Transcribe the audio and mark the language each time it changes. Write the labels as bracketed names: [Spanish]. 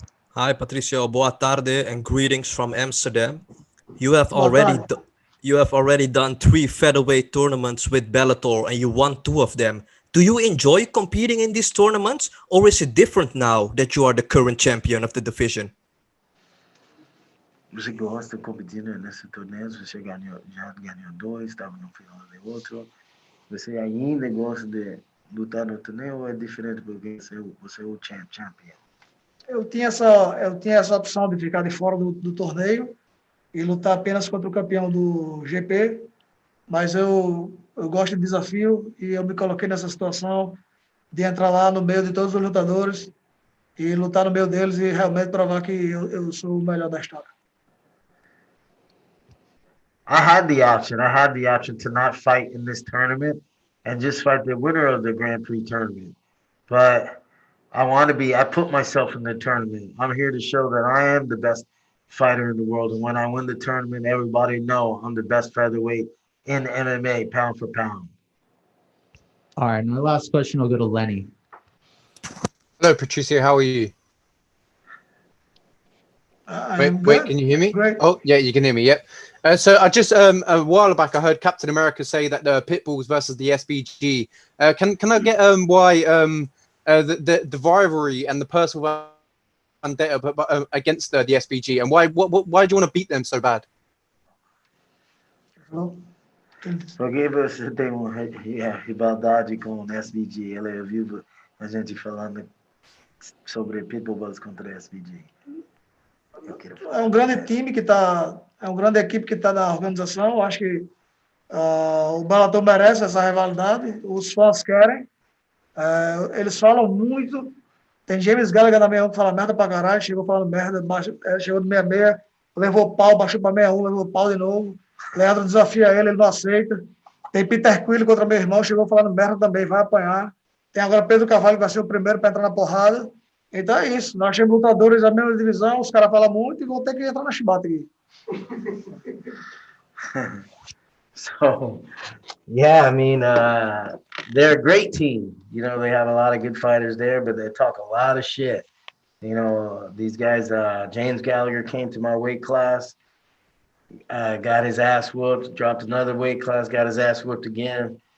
[English] Hi, Patricio. [Portuguese] Boa tarde [English] and greetings from Amsterdam. You have already done 3 featherweight tournaments with Bellator and you won 2 of them. Do you enjoy competing in these tournaments, or is it different now that you are the current champion of the division? [Portuguese] Você gosta de competir nesse torneio? Você já ganhou 2, estava no final de outro. Você ainda gosta de lutar no torneio ou é diferente porque você é o champion? Eu tinha essa opção de ficar de fora do torneio e lutar apenas contra o campeão do GP, mas eu gosto de desafio e eu me coloquei nessa situação de entrar lá no meio de todos os lutadores e lutar no meio deles e realmente provar que eu sou o melhor da história. [English] I had the option to not fight in this tournament and just fight the winner of the Grand Prix tournament. But I put myself in the tournament. I'm here to show that I am the best fighter in the world. And when I win the tournament, everybody know I'm the best featherweight in MMA, pound for pound. All right, my last question will go to Lenny. Hello, Patricio. How are you? Wait, can you hear me? Great. Oh, yeah, you can hear me. Yep. So I just a while back I heard Captain America say that the Pitbulls versus the SBG. Can I get why the rivalry and the personal vendetta against the SBG, and why do you want to beat them so bad? [Portuguese] Porque você tem uma rivalidade com o SBG. Ela viu a gente falando sobre Pitbull contra SBG. É um grande time que está, é uma grande equipe que está na organização. Eu acho que o Bellator merece essa rivalidade. Os fãs querem. Eles falam muito. Tem James Gallagher na 61 que fala merda pra caralho. Chegou falando merda, chegou de 66, levou pau, baixou pra 61, levou pau de novo. Leandro desafia ele não aceita. Tem Peter Quille contra meu irmão, chegou falando merda também, vai apanhar. Tem agora Pedro Carvalho, que vai ser o primeiro para entrar na porrada. Então é isso. Nós temos lutadores da mesma divisão, os caras falam muito e vão ter que entrar na chibata aqui. [English] So, yeah, I mean, they're a great team. You know, they have a lot of good fighters there, but they talk a lot of shit. You know, these guys, James Gallagher came to my weight class, got his ass whooped, dropped another weight class, got his ass whooped again.